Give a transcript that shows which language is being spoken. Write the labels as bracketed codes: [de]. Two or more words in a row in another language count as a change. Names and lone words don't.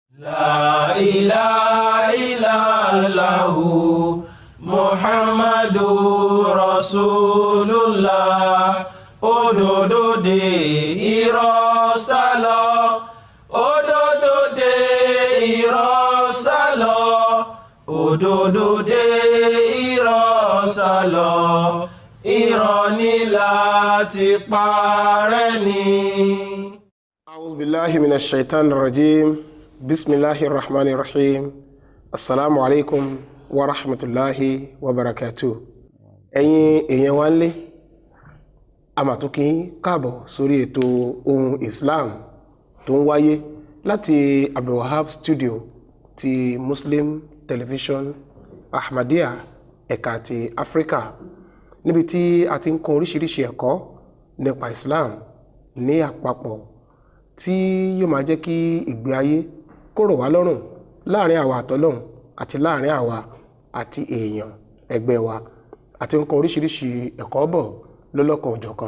[ar] لا إله إلا الله محمد رسول الله [yo] òdodo de irọ́ sálọ òdodo de irọ́ sálọ òdodo de irọ́ sálọ irọ́ ni láti parẹ́ ni. [ar] أعوذ بالله من الشيطان الرجيم بسم الله الرحمن الرحيم السلام عليكم ورحمة الله وبركاته [yo] ẹ̀yin èèyàn wa ńlé a máa tún kí káàbọ̀ sórí ètò ohun Islam tó ń wáyé láti Abdulwahab studio ti Muslim Television Ahmadiyya ẹ̀ka ti Africa níbi tí a ti ń kọ́ oríṣiríṣi ẹ̀kọ́ nípa Islam ní àpapọ̀ tí yóò máa jẹ́ kí ìgbé ayé kó rọ̀ wá lọ́rùn láàrin àwa àtọlọ́hun àti láàrin àwa àti èèyàn ẹgbẹ́ wa àti nǹkan oríṣiríṣi ẹ̀kọ́ bọ̀ lọ́lọ́kan òjọ̀kan.